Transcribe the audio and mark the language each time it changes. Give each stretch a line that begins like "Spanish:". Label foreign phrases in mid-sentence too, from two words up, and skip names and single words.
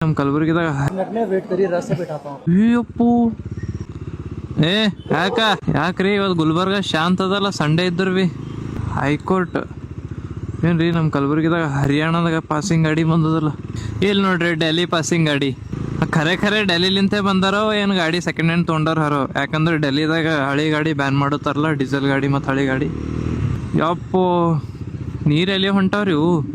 Kannada: ನಮ್ಮ ಕಲಬುರ್ಗಿದಾಗ
Hindi: वेट करिए रस से बैठाता हूँ।
Kannada: ಅಯ್ಯಪ್ಪು ಏ ಯಾಕ್ರಿ ಇವತ್ತು ಗುಲ್ಬರ್ಗ ಶಾಂತ ಅದಲ್ಲ ಸಂಡೇ ಇದ್ರು ಬಿ ಹೈಕೋರ್ಟ್ ಏನ್ರಿ ನಮ್ಮ ಕಲಬುರ್ಗಿದಾಗ ಹರಿಯಾಣದಾಗ ಪಾಸಿಂಗ್ ಗಾಡಿ ಬಂದದಲ್ಲ ಇಲ್ಲಿ ನೋಡ್ರಿ ಡೆಲ್ಲಿ ಪಾಸಿಂಗ್ ಗಾಡಿ ಖರೆ ಡೆಲ್ಲಿಲಿಂತೆ ಬಂದಾರೋ ಏನು ಗಾಡಿ
English: second hand
Kannada: ತೊಗೊಂಡಾರ ಹರೋ ಯಾಕಂದ್ರೆ ಡೆಲ್ಲಿದಾಗ ಹಳಿ ಗಾಡಿ ಬ್ಯಾನ್ ಮಾಡುತ್ತಾರಲ್ಲ ಡೀಸೆಲ್ ಗಾಡಿ ಮತ್ತು ಹಳಿ ಗಾಡಿ ಯಪ್ಪೋ ನೀರೆಲ್ಲಿ ಹೊಂಟಾವ್ರಿ ಇವು